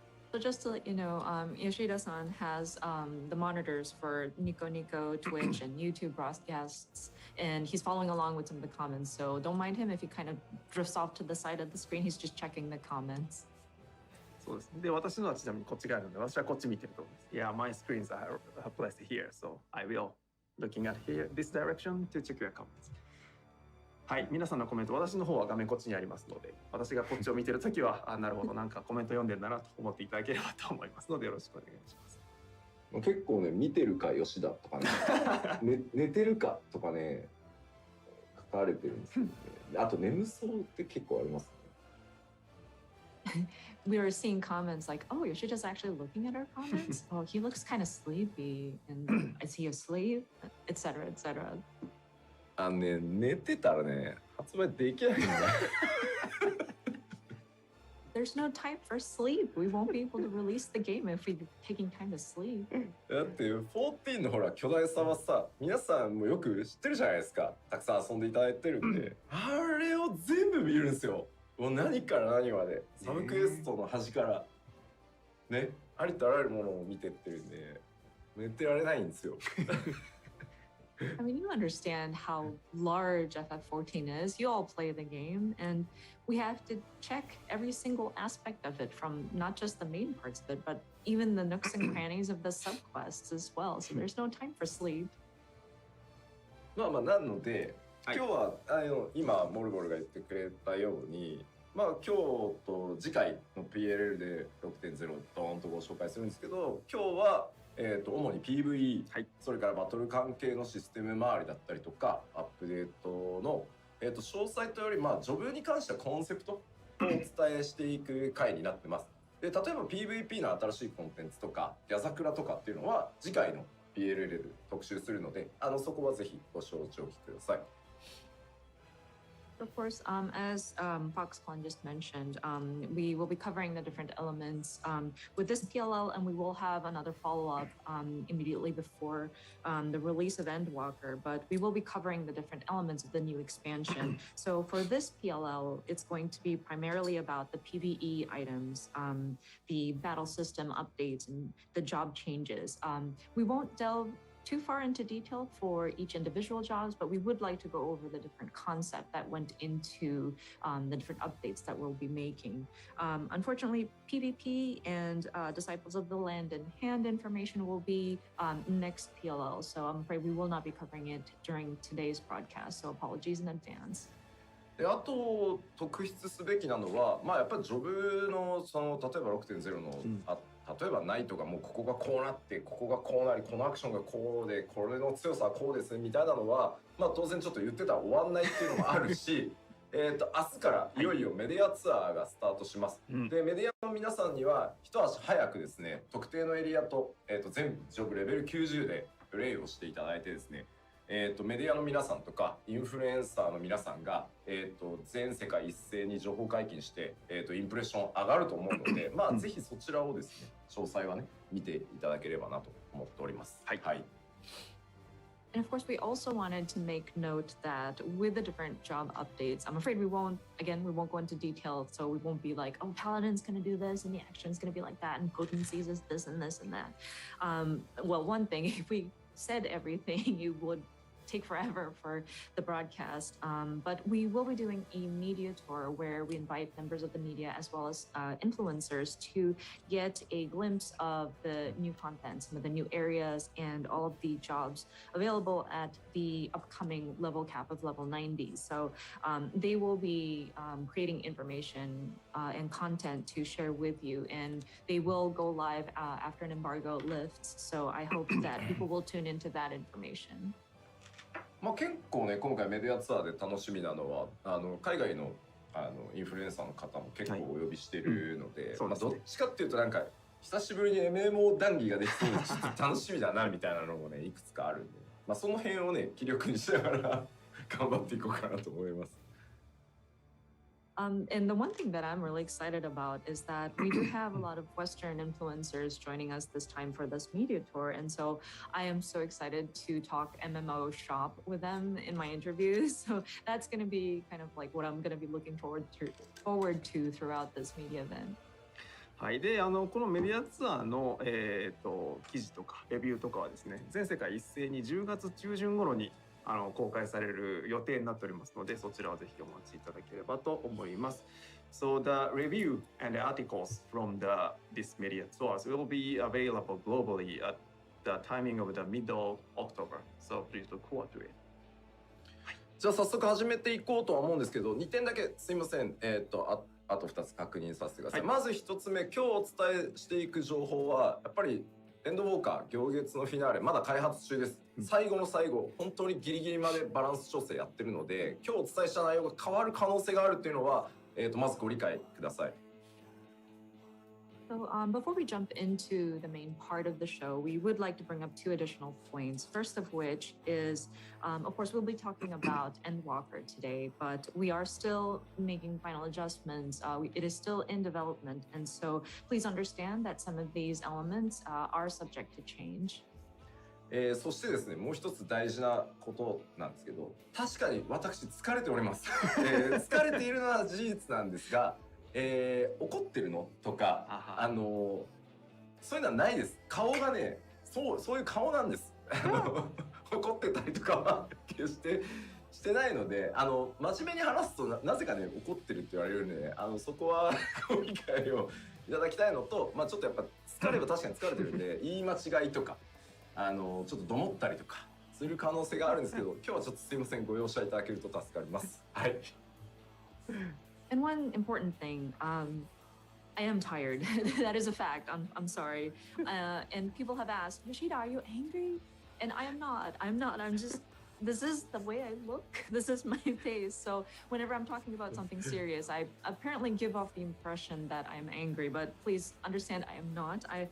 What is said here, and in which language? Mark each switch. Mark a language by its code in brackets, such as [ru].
[en] So just to let you know, Yoshida-san has the monitors for Nico Nico, Twitch, and YouTube broadcasts, and he's following along with some of the comments. So don't mind him if he kind of drifts off to the side of the screen. He's just checking the comments. [ja] そうです。で、私のはちなみにこっち側なので、私はこっち見てると思います。 [en] Yeah, my screens are placed here, so I will looking at here this direction to check your comments. [ja] はい、皆さんのコメント、私の方は画面こっちにありますので、私がこっちを見てるときは、なるほど、なんかコメント読んでんだなと思っていただければと思いますので、よろしくお願いします。結構ね、見てるか吉田とかね、寝てるかとかね、書かれてるんですけどね。あと眠そうって結構ありますね。 [en] We were seeing comments like, oh, Yoshida's actually looking at our comments. Oh, he looks kind of sleepy. And is he asleep? Etc. etc. [ja] 寝てたらね、発売できないんだ。 [en] There's no time for sleep. We won't be able to release the game if we're taking time to sleep. [ja] だって14のほら巨大さはさ、皆さんもよく知ってるじゃないですか。たくさん遊んでいただいてるんで、あれを全部見るんですよ。もう何から何まで、サブクエストの端からね、ありとあらゆるものを見てってるんで、寝てられないんですよ。 [en] I mean, you understand how large FF14 is. You all play the game, and we have to check every single aspect of it, from not just the main parts of it, but even the nooks and crannies of the subquests as well. So there's no time for sleep. [ja] なので、今日は今モルボルが言ってくれたように、今日と次回の PLL で 6.0 ドーンとご紹介するんですけど、今日は主に PVE、それからバトル関係のシステム周りだったりとか、アップデートの、詳細というより、ジョブに関してはコンセプトをお伝えしていく回になってます。で、例えば PVP の新しいコンテンツとか、矢桜とかっていうのは次回の PLL で特集するので、そこはぜひご承知おきください。 [en] Of course, as Foxconn just mentioned, we will be covering the different elements with this PLL, and we will have another follow-up immediately before the release of Endwalker, but we will be covering the different elements of the new expansion. So for this PLL, it's going to be primarily about the PvE items, the battle system updates, and the job changes. We won't delve too far into detail for each individual jobs, but we would like to go over the different concept that went into the different updates that we'll be making. Unfortunately, PvP and Disciples of the Land and Hand information will be next PLL, so I'm afraid we will not be covering it during today's broadcast, so apologies in advance. [ja] で、あと特筆すべきなのは、やっぱりジョブの例えば 6.0 の、例えばナイトがもうここがこうなってここがこうなりこのアクションがこうでこれの強さはこうですみたいなのは、当然ちょっと言ってたら終わんないっていうのもあるし明日からいよいよメディアツアーがスタートします、でメディアの皆さんには一足早くですね、特定のエリアと、全部ジョブレベル90でプレイをしていただいてですね、メディアの皆さんとかインフルエンサーの皆さんが、全世界一斉に情報解禁して、インプレッション上がると思うので、ぜひそちらをですね、詳細はね見ていただければなと思っております。はい。 [en] And of course, we also wanted to make note that with the different job updates, I'm afraid we won't go into detail, so we won't be like, oh, Paladin's going to do this, and the action's going to be like that, and Potencies is this and this and that. Well, one thing, if we said everything, you would take forever for the broadcast. But we will be doing a media tour where we invite members of the media as well as influencers to get a glimpse of the new content, some of the new areas, and all of the jobs available at the upcoming level cap of level 90. So they will be creating information and content to share with you, and they will go live after an embargo lifts. So I hope that people will tune into that information. [ja] まあ結構ね、今回メディアツアーで楽しみなのは海外のインフルエンサーの方も結構お呼びしてるので、まあどっちかっていうとなんか久しぶりに MMO 談義ができそうでちょっと楽しみだなみたいなのもねいくつかあるんで、まあその辺をね気力にしながら頑張っていこうかなと思います。 [en] And the one thing that I'm really excited about is that we do have a lot of Western influencers joining us this time for this media tour. And so I am so excited to talk MMO shop with them in my interviews. So that's going to be kind of like what I'm going to be looking forward to throughout this media event. [ja] はい、でこのメディアツアーの、記事とかレビューとかはですね、全世界一斉に10月中旬頃に公開される予定になっておりますので、そちらをぜひお待ちいただければと思います。 [en] So the review and the articles from this media tours will be available globally at the timing of the middle October. So please look forward to it. [ja] じゃあ早速始めていこうとは思うんですけど、2点だけすいません。あと2つ確認させてください。まず1つ目、今日お伝えしていく情報はやっぱりエンドウォーカー行月のフィナーレまだ開発中です。最後の最後本当にギリギリまでバランス調整やってるので、今日お伝えした内容が変わる可能性があるというのは、まずご理解ください。 [en] So before we jump into the main part of the show, we would like to bring up two additional points. First of which is, of course, we'll be talking about Endwalker today, but we are still making final adjustments. It is still in development, and so please understand that some of these elements are subject to change. [ja] そしてですね、もう一つ大事なことなんですけど、確かに私疲れております。疲れているのは事実なんですが、怒ってるのとかそういうのはないです。顔がね、そういう顔なんです。怒ってたりとかは決してしてないので、真面目に話すと なぜかね怒ってるって言われるんでね、そこはご理解をいただきたいのと、まあちょっとやっぱ疲れは確かに疲れてるんで言い間違いとかちょっとどもったりとかする可能性があるんですけど、今日はちょっとすいません、ご容赦いただけると助かります。はい。 [en] And one important thing, I am tired. That is a fact. I'm sorry. And people have asked, Yoshida, are you angry? And I am not. I'm just, this is the way I look. This is my face. So whenever I'm talking about something serious, I apparently give off the impression that I'm angry, but please understand I am not.